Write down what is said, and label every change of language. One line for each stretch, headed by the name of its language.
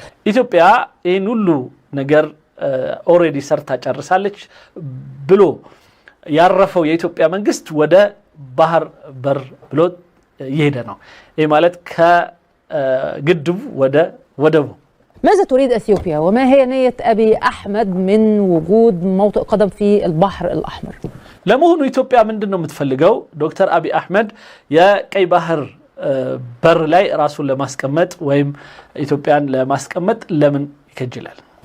Amharic: ኢትዮጵያ ይህን ሁሉ ነገር ኦሬዲ ሰርታ ጨርሳለች ብሎ ያረፈው የኢትዮጵያ መንግስት ወደ ባህር በር ብሎ ይሄደ ነው። ይህ ማለት ከግድቡ ወደ ወደቡ
Arabic: ماذا تريد أثيوبيا وما هي نية أبي أحمد من وجود موطئ قدم في البحر الأحمر؟
Amharic: ለመሆኑ ኢትዮጵያ ምንድነው የምትፈልገው? ዶክተር አብይ አህመድ የቀይ ባህር በር ላይ ራሱን ለማስቀመጥ ወይም ኢትዮጵያን ለማስቀመጥ ለምን ይከጅላል?